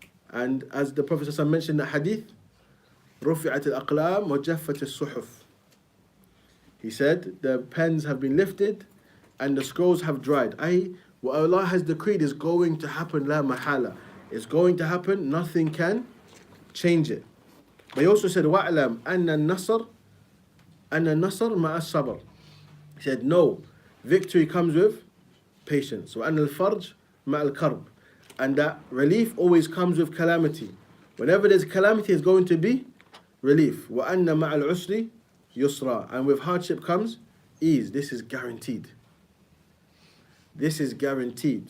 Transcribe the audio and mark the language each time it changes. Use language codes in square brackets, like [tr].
[en] And as the Prophet ﷺ mentioned in the hadith, [ar] رُفِعَتِ الْأَقْلَامِ وَجَفَّتِ الصُّحُفِ. [en] He said, the pens have been lifted and the scrolls have dried. I.e., what Allah has decreed is going to happen, la mahala. It's going to happen, nothing can change it. But he also said, [ar] وَأَعْلَمْ أَنَّ النَّصْرَ مَعَ الصَّبْرِ. [en] He said, no, victory comes with patience. [ar] وَأَنَّ الْفَرْجِ مَعَ الْكَرْبِ. [en] And that relief always comes with calamity. Whenever there's calamity, it's going to be relief. [ar] وَأَنَّ مَعَ الْعُسْرِ يُسْرًا. [en] And with hardship comes ease. This is guaranteed. This is guaranteed.